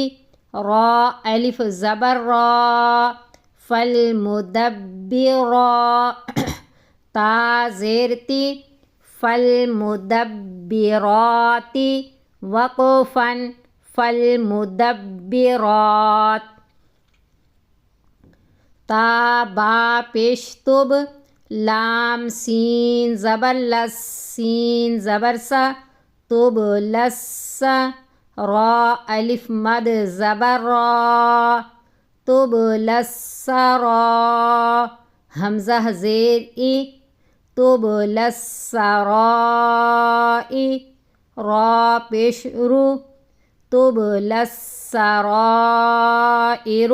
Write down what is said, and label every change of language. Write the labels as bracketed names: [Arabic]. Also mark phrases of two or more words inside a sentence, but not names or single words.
[Urdu] را الف زبر را، فالمدبرا. تا زیر تی، فالمدبرات. [Arabic] وقفا فالمدبرات. [Urdu] تا با پیش تب، لام سین زبر لس، سین زبر سا، تب لس. را الف مد زبر را، تب لس را. حمزہ زیر ای، تب لس رائی. را پیش رو، تب لس رائر.